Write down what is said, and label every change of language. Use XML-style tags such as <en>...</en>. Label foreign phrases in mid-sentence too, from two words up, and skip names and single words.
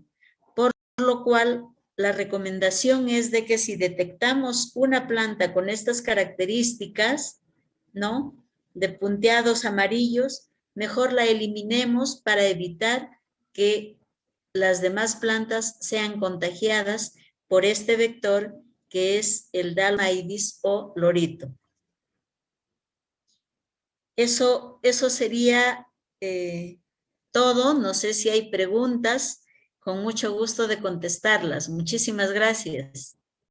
<es>Por lo cual, la recomendación es de que si detectamos una planta con estas características, ¿no?, de punteados amarillos, mejor la eliminemos para evitar que las demás plantas sean contagiadas por este vector que es el Dalbulus maidis o lorito. Eso sería todo. No sé si hay preguntas. Con mucho gusto de contestarlas. Muchísimas gracias.</es>